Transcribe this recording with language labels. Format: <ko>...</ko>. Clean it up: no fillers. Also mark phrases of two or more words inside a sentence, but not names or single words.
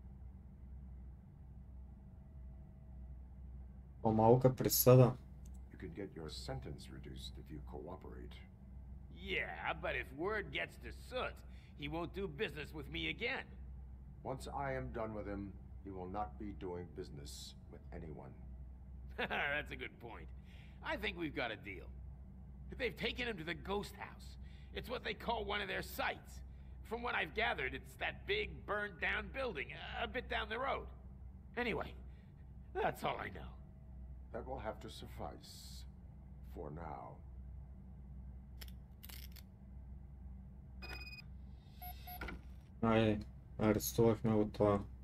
<bg>По-малка присъда.</bg> <en>You can get your sentence reduced if you cooperate. Yeah, but if word gets to Soot, he won't do business with me again. Once I am done with him, he will not be doing business with anyone. That's a good point. I think we've got a deal. They've taken him to the ghost house. It's what they call one of their sites. From what I've gathered, it's that big, burned-down building, a bit down the road. Anyway, that's all I know. That will have to suffice. For now.</en> <bg>Айде, арестувахме го това.</bg>